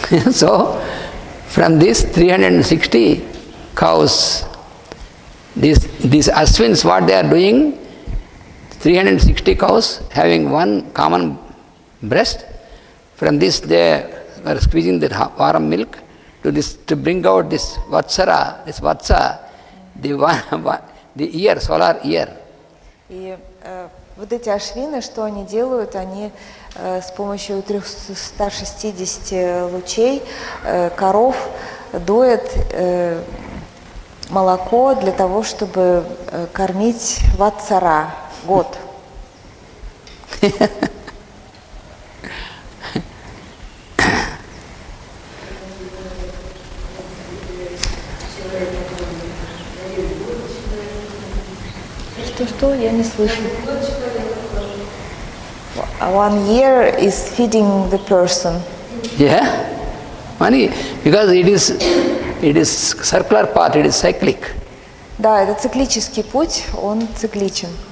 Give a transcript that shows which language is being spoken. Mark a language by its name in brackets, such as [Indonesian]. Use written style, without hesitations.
[English] So, from these 360 cows, these Aswins, what they are doing, 360 cows having one common breast, from this they are squeezing the warm milk to bring out this Vatsara, this Vatsa, the year, solar year. [Russian] И вот эти ашвины, что они делают, они с помощью 360 лучей коров доят молоко для того, чтобы кормить Ватсара, год. Что? Я не слышу. [English] 1 year is feeding the person. Yeah, because it is circular path, it is cyclic. [Russian] Да, это циклический путь, он цикличен.